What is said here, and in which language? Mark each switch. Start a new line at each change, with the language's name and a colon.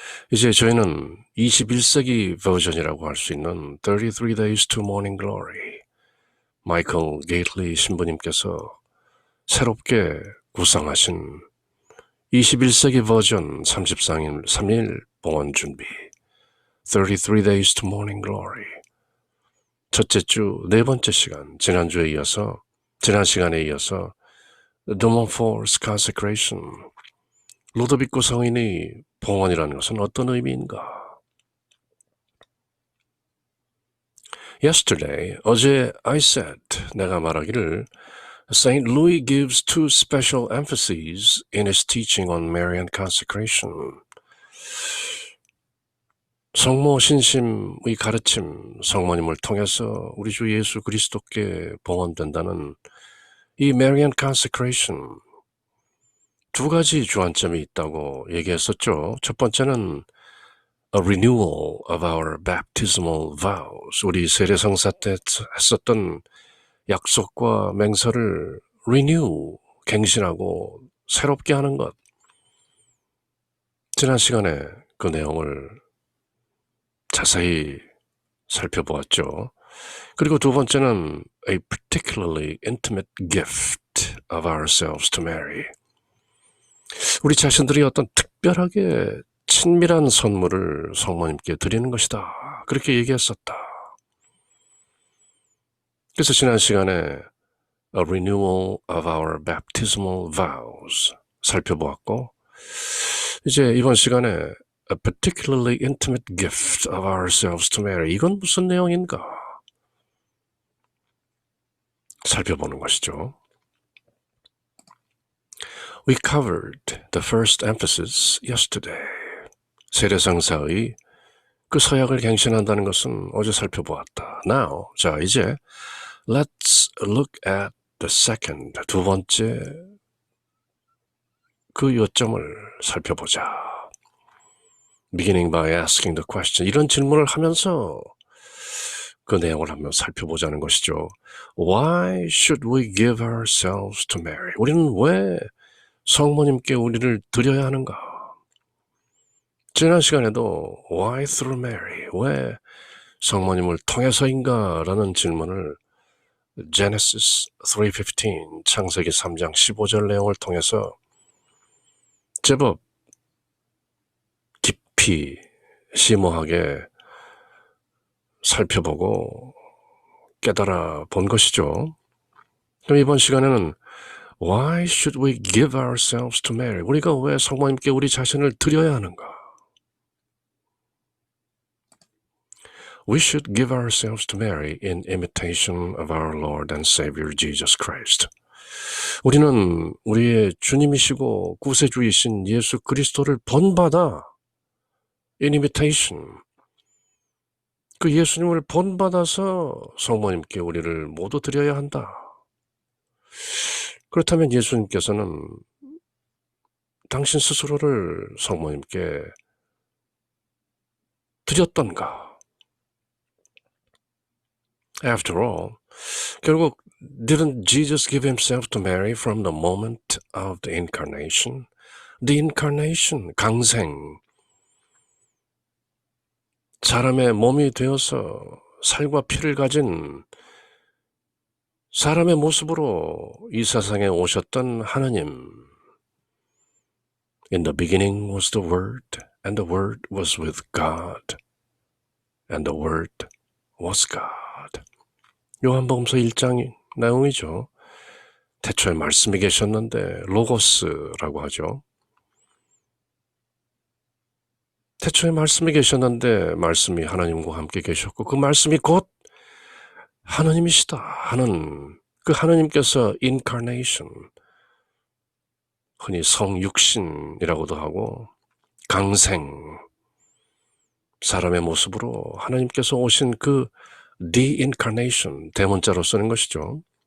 Korean: 이제 저희는 21세기 버전이라고 할 수 있는 33 Days to Morning Glory, 마이클 게이틀리 신부님께서 새롭게 구상하신 21세기 버전 33일 봉헌 준비 33 Days to Morning Glory 첫째 주 네 번째 시간, 지난 시간에 이어서
English: The Montfort's Consecration,
Korean: 루도비코 성인의 봉헌이라는 것은 어떤 의미인가?
English: Yesterday,
Korean: 어제
English: I said,
Korean: 내가 말하기를
English: St. Louis gives two special emphases in his teaching on Marian consecration.
Korean: 성모 신심의 가르침, 성모님을 통해서 우리 주 예수 그리스도께 봉헌된다는 이 Marian consecration, 두 가지 주안점이 있다고 얘기했었죠. 첫 번째는
English: a renewal of our baptismal vows.
Korean: 우리 세례성사 때 했었던 약속과 맹세를 renew, 갱신하고 새롭게 하는 것. 지난 시간에 그 내용을 자세히 살펴보았죠. 그리고 두 번째는
English: a particularly intimate gift of ourselves to Mary.
Korean: 우리 자신들이 어떤 특별하게 친밀한 선물을 성모님께 드리는 것이다. 그렇게 얘기했었다. 그래서 지난 시간에
English: A renewal of our baptismal vows
Korean: 살펴보았고, 이제 이번 시간에
English: A particularly intimate gift of ourselves to Mary.
Korean: 이건 무슨 내용인가? 살펴보는 것이죠.
English: We covered the first emphasis yesterday.
Korean: 세례성사의 그 서약을 갱신한다는 것은 어제 살펴보았다.
English: Now,
Korean: 자 이제
English: let's look at the second,
Korean: 두 번째 그 요점을 살펴보자.
English: Beginning by asking the question.
Korean: 이런 질문을 하면서 그 내용을 한번 살펴보자는 것이죠.
English: Why should we give ourselves to Mary?
Korean: 우리는 왜 성모님께 우리를 드려야 하는가? 지난 시간에도
English: Why through Mary?
Korean: 왜 성모님을 통해서인가? 라는 질문을 Genesis 3:15, 창세기 3장 15절 내용을 통해서 제법 깊이 심오하게 살펴보고 깨달아 본 것이죠. 그럼 이번 시간에는
English: Why should we give ourselves to Mary?
Korean: 우리가 왜 성모님께 우리 자신을 드려야 하는가?
English: We should give ourselves to Mary in imitation of our Lord and Savior Jesus Christ.
Korean: 우리는 우리의 주님이시고 구세주이신 예수 그리스도를 본받아
English: in imitation,
Korean: 그 예수님을 본받아서 성모님께 우리를 모두 드려야 한다. 그렇다면 예수님께서는 당신 스스로를 성모님께 드렸던가?
English: After all,
Korean: 결국
English: didn't Jesus give himself to Mary from the moment of the incarnation?
Korean: The incarnation, 강생, 사람의 몸이 되어서 살과 피를 가진 사람의 모습으로 이 세상에 오셨던 하나님.
English: In the beginning was the Word, and the Word was with God, and the Word was God.
Korean: 요한복음서 1장 내용이죠. 태초에 말씀이 계셨는데 로고스라고 하죠. 태초에 말씀이 계셨는데 말씀이 하나님과 함께 계셨고 그 말씀이 곧 하나님이시다 하는 그 하나님께서 incarnation, 흔히 성육신이라고도 하고 강생, 사람의 모습으로 하나님께서 오신 그 the incarnation, 대문자로 쓰는 것이죠.